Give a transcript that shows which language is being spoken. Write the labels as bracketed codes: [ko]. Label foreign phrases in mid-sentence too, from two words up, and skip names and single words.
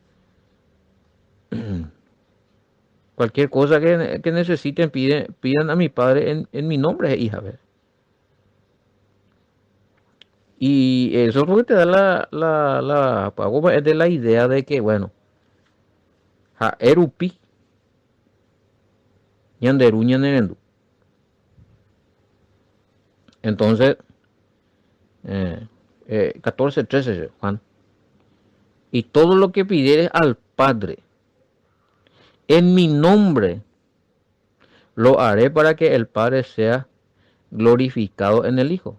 [es] Cualquier cosa que necesiten pidan a mi padre en mi nombre, hija. Y eso es lo que te da es de la idea de que, bueno, [gn] ja erupi, ñanderu ñanerendu. [es] Entonces, 14, 13, Juan. Y todo lo que pidieres al Padre en mi nombre, lo haré para que el Padre sea glorificado en el Hijo.